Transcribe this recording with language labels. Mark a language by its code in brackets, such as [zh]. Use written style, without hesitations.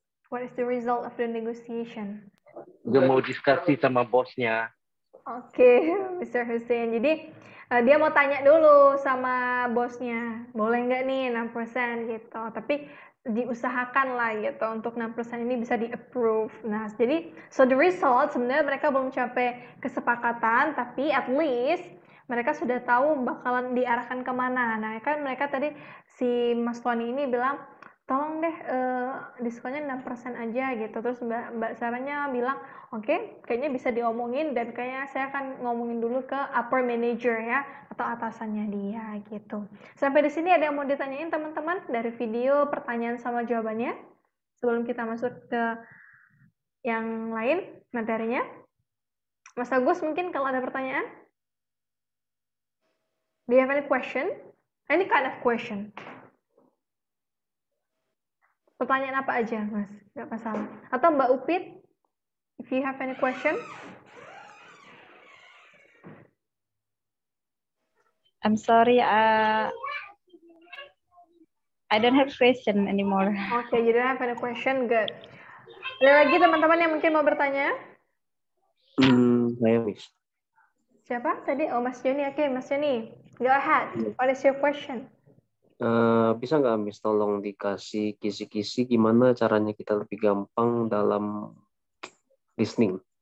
[en] What is the result of the negotiation? [id] Dia mau diskusi sama bosnya. Oke, Mr. Hussein. Jadi dia mau tanya dulu sama bosnya, boleh nggak nih 6% gitu. Tapi diusahakan lah gitu untuk 6% ini bisa di-approve. Nah, jadi [en] so the result [id] sebenarnya mereka belum capai kesepakatan, tapi at least mereka sudah tahu bakalan diarahkan kemana. Nah, kan mereka tadi si Mas Tony ini bilang, tolong deh diskonnya 6% aja gitu. Terus Mbak Saranya bilang, oke, kayaknya bisa diomongin dan kayaknya saya akan ngomongin dulu ke upper manager ya atau atasannya dia gitu. Sampai di sini ada yang mau ditanyain teman-teman dari video pertanyaan sama jawabannya sebelum kita masuk ke yang lain materinya. Mas Agus mungkin kalau ada pertanyaan? [en] Do you have any question? Any kind of question? [id] Pertanyaan apa aja, Mas? Gak masalah. Atau Mbak Upit? [en] If you have any question? I'm sorry, I don't have question anymore. Okay, you don't have any question, good. [id] Ada lagi teman-teman yang mungkin mau bertanya? Saya Miss. Siapa tadi? Oh, Mas Joni. Oke, Mas Joni. [en] Go ahead. What is your question? [id] Bisa nggak Miss tolong dikasih kisi-kisi gimana caranya kita lebih gampang dalam listening?